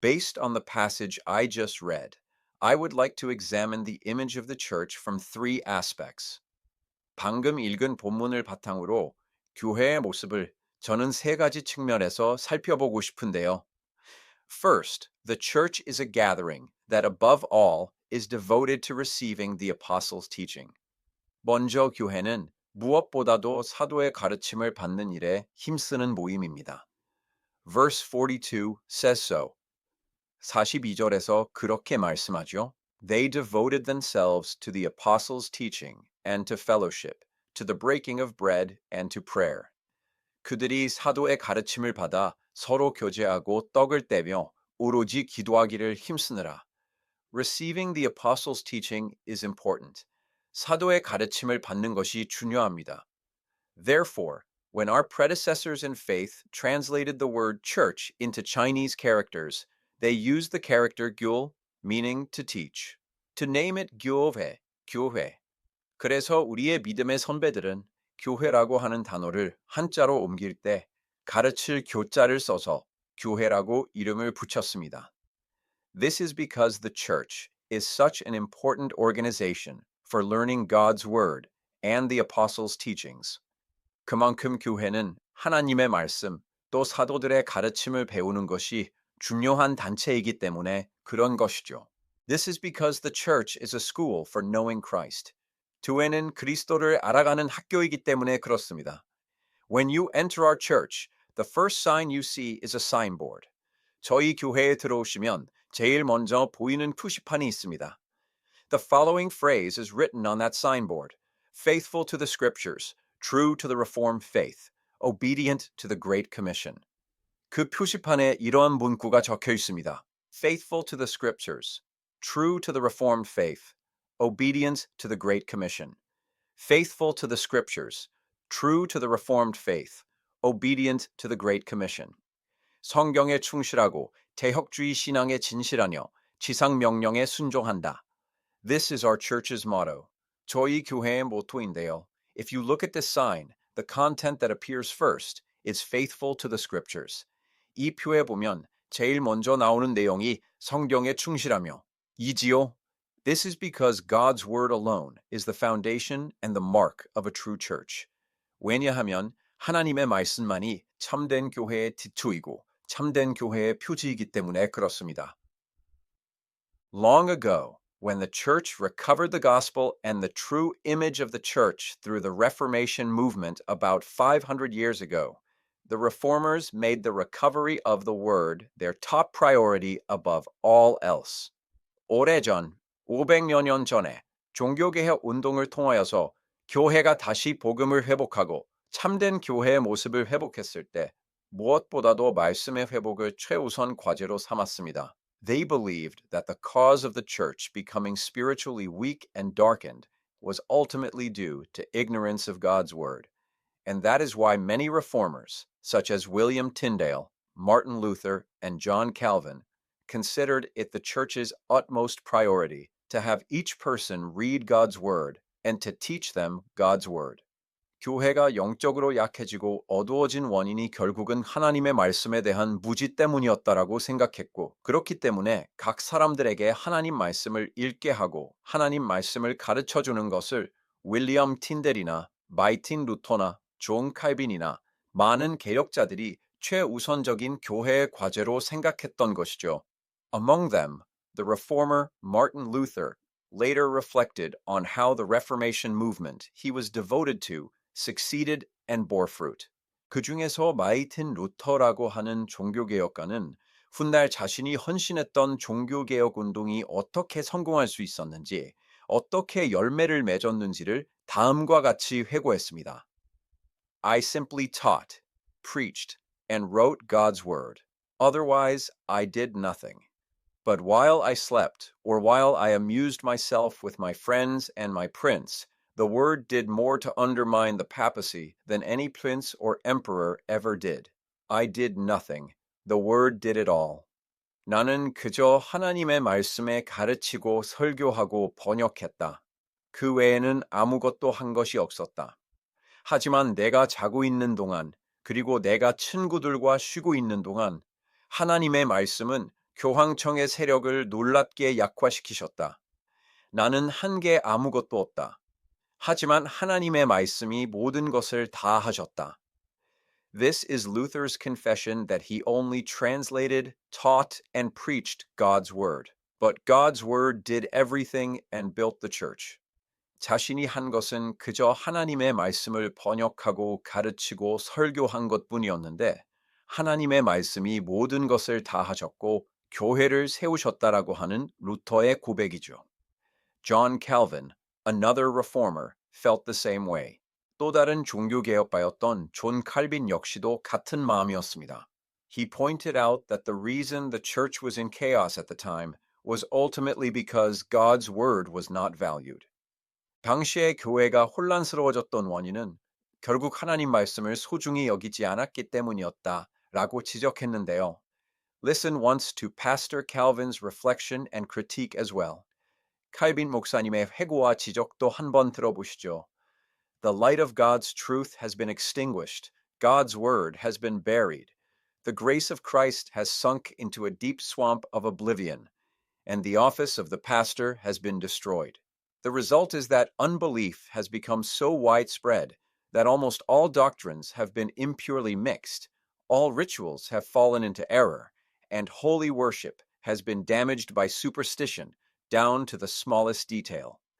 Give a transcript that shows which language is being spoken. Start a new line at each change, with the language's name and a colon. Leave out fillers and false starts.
English: Based on the passage I just read, I would like to examine the image of the church from three aspects.
Korean: 방금 읽은 본문을 바탕으로 교회의 모습을 저는 세 가지 측면에서 살펴보고 싶은데요.
English: First, the church is a gathering that above all is devoted to receiving the apostles' teaching.
Korean: 먼저 교회는 무엇보다도 사도의 가르침을 받는 일에 힘쓰는 모임입니다.
English: Verse 42 says so.
Korean: 42절에서 그렇게 말씀하죠.
English: They devoted themselves to the apostles' teaching and to fellowship, to the breaking of bread and to prayer.
Korean: 그들이 사도의 가르침을 받아 서로 교제하고 떡을 떼며 오로지 기도하기를 힘쓰느라.
English: Receiving the apostles' teaching is important.
Korean: 사도의 가르침을 받는 것이 중요합니다.
English: Therefore, when our predecessors in faith translated the word church into Chinese characters, they used the character gyul, meaning to teach. To name it gyul회,
Korean: 교회. 그래서 우리의 믿음의 선배들은 교회라고 하는 단어를 한자로 옮길 때 가르칠 교자를 써서 교회라고 이름을 붙였습니다.
English: This is because the church is such an important organization for learning God's word and the apostles' teachings.
Korean: 그만큼 교회는 하나님의 말씀 또 사도들의 가르침을 배우는 것이 중요한 단체이기 때문에 그런 것이죠.
English: This is because the church is a school for knowing Christ.
Korean: 교회는 그리스도를 알아가는 학교이기 때문에 그렇습니다.
English: When you enter our church, the first sign you see is a signboard.
Korean: 저희 교회에 들어오시면 제일 먼저 보이는 표시판이 있습니다.
English: The following phrase is written on that signboard. Faithful to the scriptures, true to the Reformed faith, obedient to the Great Commission.
Korean: 그 표시판에 이러한 문구가 적혀 있습니다.
English: Faithful to the scriptures, true to the Reformed faith, obedient to the Great Commission. Faithful to the scriptures, true to the Reformed faith, obedient to the Great Commission.
Korean: 성경에 충실하고 대역주의 신앙에 진실하며 지상 명령에 순종한다.
English: This is our church's motto.
Korean: 저희 교회의 모토인데요.
English: If you look at this sign, the content that appears first is faithful to the scriptures.
Korean: 이 표에 보면 제일 먼저 나오는 내용이 성경에 충실하며 이지요.
English: This is because God's word alone is the foundation and the mark of a true church.
Korean: 왜냐하면 하나님의 말씀만이 참된 교회의 기초이고 참된 교회의 표지이기 때문에 그렇습니다.
English: Long ago, when the church recovered the gospel and the true image of the church through the Reformation movement about 500 years ago, the reformers made the recovery of the word their top priority above all else.
Korean: 오래전, 500여 년 전에 종교개혁 운동을 통하여서 교회가 다시 복음을 회복하고 참된 교회의 모습을 회복했을 때 무엇보다도 말씀의 회복을 최우선 과제로 삼았습니다.
English: They believed that the cause of the church becoming spiritually weak and darkened was ultimately due to ignorance of God's word. And that is why many reformers, such as William Tyndale, Martin Luther, and John Calvin, considered it the church's utmost priority to have each person read God's word and to teach them God's word.
Korean: 교회가 영적으로 약해지고 어두워진 원인이 결국은 하나님의 말씀에 대한 무지 때문이었다라고 생각했고, 그렇기 때문에 각 사람들에게 하나님 말씀을 읽게 하고 하나님 말씀을 가르쳐 주는 것을 윌리엄 틴델이나 마이틴 루터나 존 칼빈이나 많은 개혁자들이 최우선적인 교회의 과제로 생각했던 것이죠.
English: Among them, the reformer Martin Luther later reflected on how the Reformation movement he was devoted to succeeded and bore fruit.
Korean: 그 중에서 마이틴 루터라고 하는 종교개혁가는 훗날 자신이 헌신했던 종교개혁 운동이 어떻게 성공할 수 있었는지, 어떻게 열매를 맺었는지를 다음과 같이 회고했습니다.
English: I simply taught, preached, and wrote God's word. Otherwise, I did nothing. But while I slept, or while I amused myself with my friends and my prince, the word did more to undermine the papacy than any prince or emperor ever did. I did nothing. The word did it all.
Korean: 나는 그저 하나님의 말씀에 가르치고 설교하고 번역했다. 그 외에는 아무것도 한 것이 없었다. 하지만 내가 자고 있는 동안, 그리고 내가 친구들과 쉬고 있는 동안 하나님의 말씀은 교황청의 세력을 놀랍게 약화시키셨다. 나는 한 게 아무것도 없다. 하지만 하나님의 말씀이 모든 것을 다 하셨다.
English: This is Luther's confession that he only translated, taught, and preached God's word. But God's word did everything and built the church.
Korean: 자신이 한 것은 그저 하나님의 말씀을 번역하고 가르치고 설교한 것뿐이었는데 하나님의 말씀이 모든 것을 다 하셨고 교회를 세우셨다라고 하는 루터의 고백이죠.
English: John Calvin, another reformer, felt the same way.
Korean: 또 다른 종교개혁파였던 존 칼빈 역시도 같은 마음이었습니다.
English: He pointed out that the reason the church was in chaos at the time was ultimately because God's word was not valued.
Korean: 당시의 교회가 혼란스러워졌던 원인은 결국 하나님 말씀을 소중히 여기지 않았기 때문이었다라고 지적했는데요.
English: Listen once to Pastor Calvin's reflection and critique as well.
Korean: 칼빈 목사님의 회고와 지적도 한번 들어보시죠.
English: The light of God's truth has been extinguished. God's word has been buried. The grace of Christ has sunk into a deep swamp of oblivion, and the office of the pastor has been destroyed. The result is that unbelief has become so widespread that almost all doctrines have been impurely mixed, all rituals have fallen into error, and holy worship has been damaged by superstition down to the smallest detail.